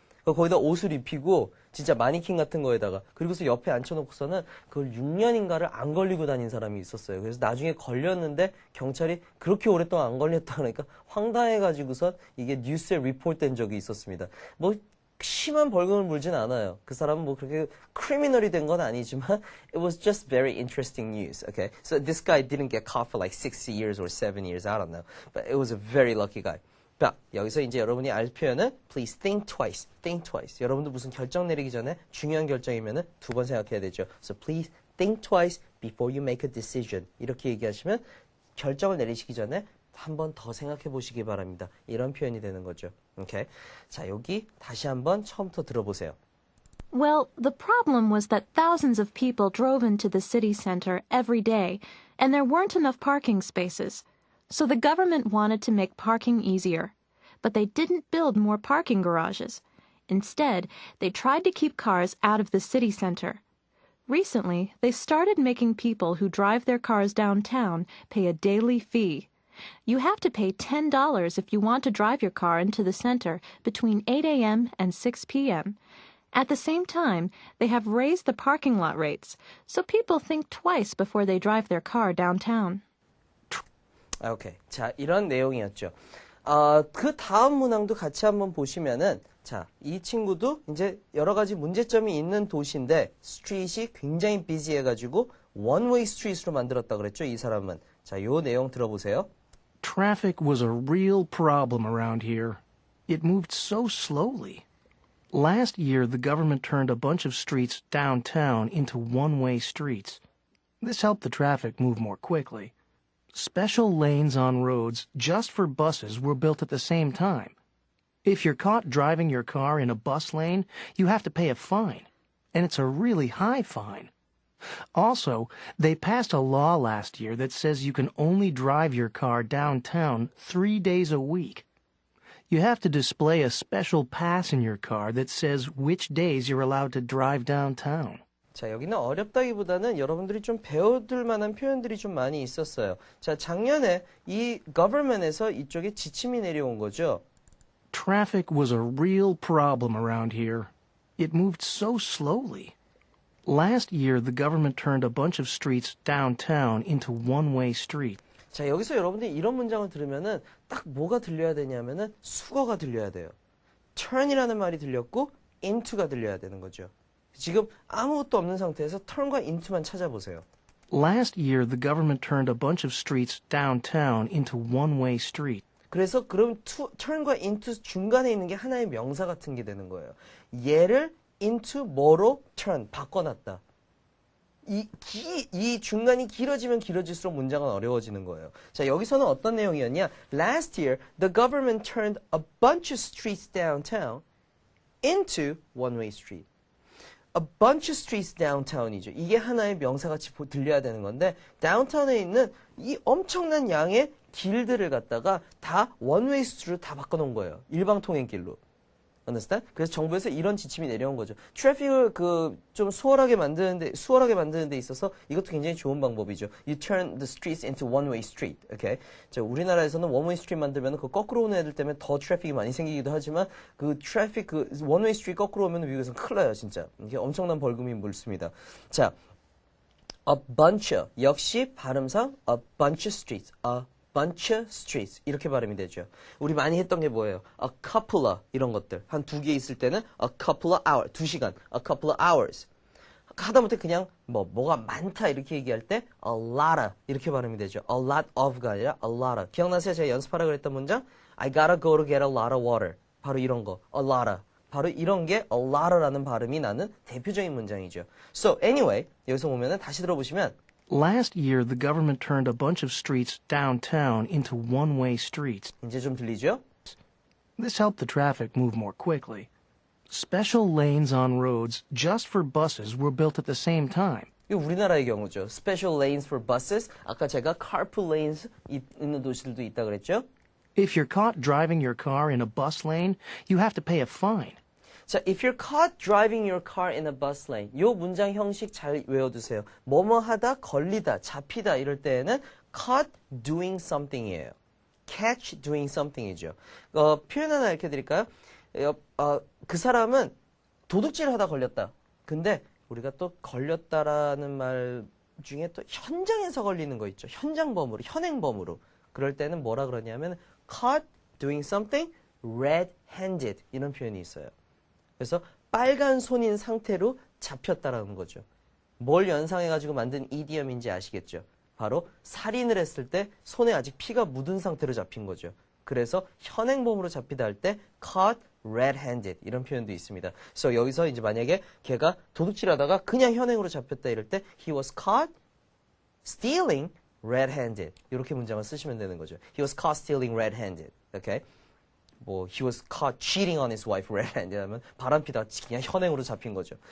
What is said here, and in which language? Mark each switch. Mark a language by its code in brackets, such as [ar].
[ko] 거기다 옷을 입히고 진짜 마니킹 같은 거에다가 그리고서 옆에 앉혀놓고서는 그걸 6년인가를 안 걸리고 다닌 사람이 있었어요. 그래서 나중에 걸렸는데 경찰이 그렇게 오랫동안 안 걸렸다 그러니까 황당해가지고선 이게 뉴스에 리포트된 적이 있었습니다. 뭐 심한 벌금을 물진 않아요. 그 사람은 뭐 그렇게 크리미널이 된 건 아니지만 [en] it was just very interesting news. Okay, so this guy didn't get caught for like 6 years or 7 years. I don't know, but it was a very lucky guy. [ko] 자, 여기서 이제 여러분이 알 표현은 [en] please think twice. think twice. [ko] 여러분도 무슨 결정 내리기 전에 중요한 결정이면은 두 번 생각해야 되죠. [en] So please think twice before you make a decision. [ko] 이렇게 얘기하시면 결정을 내리시기 전에 한 번 더 생각해 보시기 바랍니다. 이런 표현이 되는 거죠. 오케이. 자, 여기 다시 한번 처음부터 들어보세요. [en] Well, the problem was that thousands of people drove into the city center every day, and there weren't enough parking spaces. So the government wanted to make parking easier. But they didn't build more parking garages. Instead, they tried to keep cars out of the city center. Recently, they started making people who drive their cars downtown pay a daily fee. You have to pay $10 if you want to drive your car into the center between 8 a.m. and 6 p.m. At the same time, they have raised the parking lot rates, so people think twice before they drive their car downtown. [ko] 오케이. 자, 이런 내용이었죠. 그 다음 문항도 같이 한번 보시면은, 자, 이 친구도 이제 여러 가지 문제점이 있는 도시인데, 스트릿이 굉장히 비지해가지고, 원웨이 스트릿으로 만들었다 그랬죠, 이 사람은. 자, 요 내용 들어보세요. [en] Traffic was a real problem around here. It moved so slowly. Last year, the government turned a bunch of streets downtown into one-way streets. This helped the traffic move more quickly. Special lanes on roads just for buses were built at the same time. If you're caught driving your car in a bus lane, you have to pay a fine, and it's a really high fine. Also, they passed a law last year that says you can only drive your car downtown 3 days a week. You have to display a special pass in your car that says which days you're allowed to drive downtown. [ko] 자, 여기는 어렵다기보다는 여러분들이 좀 배워둘 만한 표현들이 좀 많이 있었어요. 자, 작년에 이 government에서 이쪽에 지침이 내려온 거죠. [en] Traffic was a real problem around here. It moved so slowly. Last year, the government turned a bunch of streets downtown into one-way streets. [ko] 자, 여기서 여러분들이 이런 문장을 들으면은 딱 뭐가 들려야 되냐면은 수거가 들려야 돼요. turn이라는 말이 들렸고 into가 들려야 되는 거죠. 지금 아무것도 없는 상태에서 turn과 into만 찾아보세요. [en] Last year, the government turned a bunch of streets downtown into one-way streets. [ko] 그래서 그럼 turn과 into 중간에 있는 게 하나의 명사 같은 게 되는 거예요. 얘를 into 뭐로 turn 바꿔놨다. 이 중간이 길어지면 길어질수록 문장은 어려워지는 거예요. 자, 여기서는 어떤 내용이었냐? [en] Last year, the government turned a bunch of streets downtown into one-way street. A bunch of streets downtown이죠. [ko] 이게 하나의 명사같이 들려야 되는 건데 downtown에 있는 이 엄청난 양의 길들을 갖다가 다 one-way street로 다 바꿔놓은 거예요. 일방통행길로. [en] Understand? [ko] 그래서 정부에서 이런 지침이 내려온 거죠. 트래픽을 좀 수월하게 만드는 데 있어서 이것도 굉장히 좋은 방법이죠. [en] You turn the streets into one-way street. Okay? [ko] 자, 우리나라에서는 one-way street 만들면 그 거꾸로 오는 애들 때문에 더 트래픽이 많이 생기기도 하지만 그 트래픽 one-way street 거꾸로 오면 미국에서는 큰일 나요, 진짜. 이게 엄청난 벌금이 물습니다. 자, a bunch 역시 발음상 [en] a bunch of streets. a bunch of streets [ko] 이렇게 발음이 되죠. 우리 많이 했던 게 뭐예요? a couple of 이런 것들 한 두 개 있을 때는 [en] a couple of hours [ko] 2시간 a couple of hours 하다못해 그냥 뭐가 많다 이렇게 얘기할 때 a lot of 이렇게 발음이 되죠. a lot of가 아니라 a lot of 기억나세요? 제가 연습하라 그랬던 문장 [en] I gotta go to get a lot of water [ko] 바로 이런 거 a lot of 바로 이런 게 a lot of라는 발음이 나는 대표적인 문장이죠. [en] So anyway [ko] 여기서 보면은 다시 들어보시면 [en] Last year, the government turned a bunch of streets downtown into one-way streets. [ko] 이제 좀 들리죠? [en] This helped the traffic move more quickly. Special lanes on roads just for buses were built at the same time. [ko] 이거 우리나라의 경우죠. [en] Special lanes for buses. [ko] 아까 제가 carpool lanes 있는 도시들도 있다 그랬죠? [en] If you're caught driving your car in a bus lane, you have to pay a fine. 자, if you're caught driving your car in a bus lane. [ko] 요 문장 형식 잘 외워두세요. 뭐뭐 하다, 걸리다, 잡히다 이럴 때에는 [en] caught doing something [ko] 이에요. [en] catch doing something이죠. [ko] 표현 하나 알려드릴까요? 그 사람은 도둑질을 하다 걸렸다. 근데 우리가 또 걸렸다라는 말 중에 또 현장에서 걸리는 거 있죠. 현장범으로, 현행범으로. 그럴 때는 뭐라 그러냐면 [en] caught doing something red-handed [ko] 이런 표현이 있어요. 그래서 빨간 손인 상태로 잡혔다라는 거죠. 뭘 연상해가지고 만든 이디엄인지 아시겠죠? 바로 살인을 했을 때 손에 아직 피가 묻은 상태로 잡힌 거죠. 그래서 현행범으로 잡히다 할 때 [en] caught red-handed [ko] 이런 표현도 있습니다. 그래서 여기서 이제 만약에 걔가 도둑질하다가 그냥 현행으로 잡혔다 이럴 때 [en] he was caught stealing red-handed [ko] 이렇게 문장을 쓰시면 되는 거죠. [en] He was caught stealing red-handed. Okay? he was caught cheating on his wife red-handed [ko] 하면 바람피다 그냥 현행으로 잡힌 거죠.